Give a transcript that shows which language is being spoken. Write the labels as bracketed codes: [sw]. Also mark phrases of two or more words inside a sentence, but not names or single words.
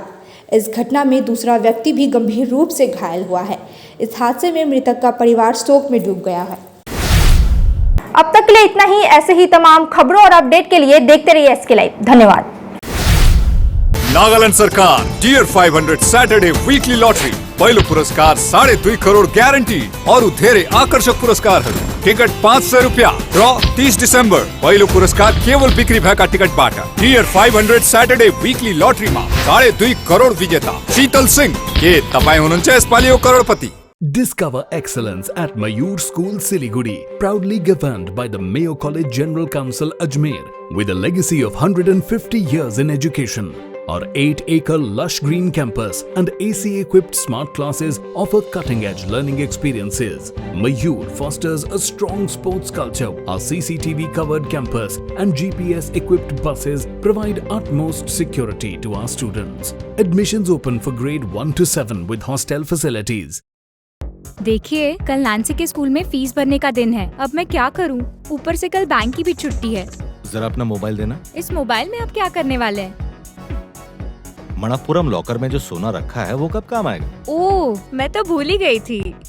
[hi] इस घटना में दूसरा व्यक्ति भी गंभीर रूप से घायल हुआ है। इस हादसे में मृतक का परिवार शोक में डूब गया है। अब तक के लिए इतना ही। ऐसे ही तमाम खबरों और अपडेट के लिए देखते रहिए एसके लाइव। धन्यवाद। [ne] नागालैंड सरकार डियर 500 सैटरडे वीकली लॉटरी पहिलो पुरस्कार 2.5 करोड़ ग्यारेंटी और धेरै आकर्षक पुरस्कारहरू। टिकट 500 रुपया। ड्र 30 डिसेम्बर। पहिलो पुरस्कार केवल बिक्री भएका टिकटबाट। डियर 500 सैटरडे वीकली लॉटरीमा 2.5 करोड़ विजेता शीतल सिंह। के तपाई हुनुहुन्छ यसपालि करोडपति? [en] Discover excellence at Mayur School Siliguri, proudly governed by the Mayo College General Council Ajmer, with a legacy of 150 years in education. Our 8-acre lush green campus and AC-equipped smart classes offer cutting-edge learning experiences. Mayur fosters a strong sports culture. Our CCTV-covered campus and GPS-equipped buses provide utmost security to our students. Admissions open for grade 1 to 7 with hostel facilities. [hi] देखिए, कल नैन्सी के स्कूल में फीस भरने का दिन है। अब मैं क्या करूं? ऊपर से कल बैंक की भी छुट्टी है। जरा अपना मोबाइल देना। इस मोबाइल में आप क्या करने वाले हैं? मणप्पुरम लॉकर में जो सोना रखा है वो कब काम आएगा? ओह, मैं तो भूल ही गई थी।